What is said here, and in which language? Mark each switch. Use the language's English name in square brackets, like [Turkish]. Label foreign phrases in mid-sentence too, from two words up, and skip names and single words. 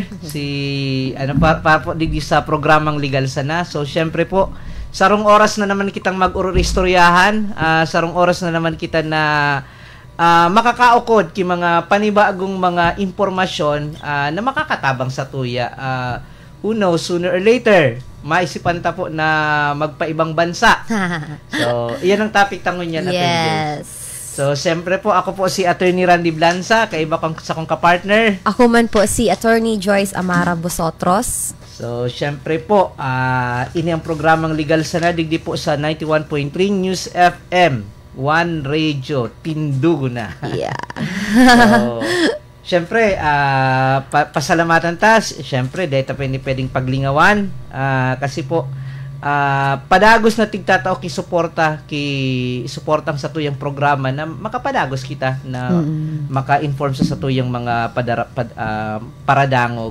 [Bikol] Si, para po digdi sa programang Legal Sana. So, syempre po, sarong oras na naman kitang mag-uristoryahan. Sarong oras na naman kita na makakaukod ki mga panibagong mga impormasyon na makakatabang sa tuya. [English] Who knows, sooner or later, [Bikol] maisipan ta po na magpaibang bansa. So, iyan ang topic tangon niya natin. Yes. So, siyempre po, ako po si Attorney Randy Blanza, kaiba sa kong kapartner. Ako man po si Attorney Joyce Amara Busotros. So, siyempre po, ini ang programang Legal Sana, digdi po sa 91.3 News FM, One Radio, tindugo na. Yeah. So, siyempre, pasalamatan ta. Siyempre, dahil tayo pwedeng paglingawan. Kasi po, padagos na tigtatao suportang sa tuyang programa na makapadagos kita na maka-inform sa tuyang mga paradangog.